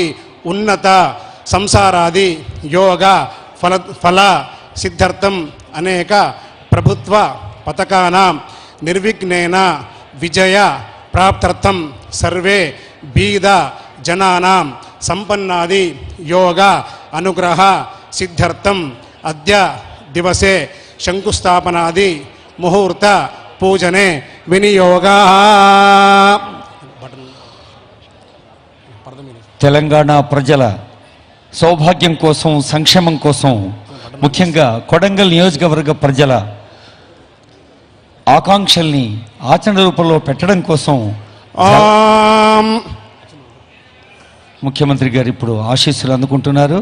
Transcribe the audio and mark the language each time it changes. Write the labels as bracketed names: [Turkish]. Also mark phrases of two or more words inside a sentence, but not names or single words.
[Sanskrit] उन्नत संसारादि योग फल सिद्ध्यर्थम अनेक प्रभुत्व पथकानां निर्विघ्नेन विजय प्राप्त्यर्थम सर्वे बीद जनानां संपन्नादि योग अनुग्रह सिद्ध्यर्थम अद्य दिवसे शंकुस्थापनादि मुहूर्त पूजने विनियोगा [Telugu] తెలంగాణ ప్రజల సౌభాగ్యం కోసం సంక్షేమం కోసం ముఖ్యంగా కొడంగల్ నియోజకవర్గ ప్రజల ఆకాంక్షల్ని ఆచరణ రూపంలో పెట్టడం కోసం ముఖ్యమంత్రి గారు ఇప్పుడు ఆశీస్సులు అందుకుంటున్నారు.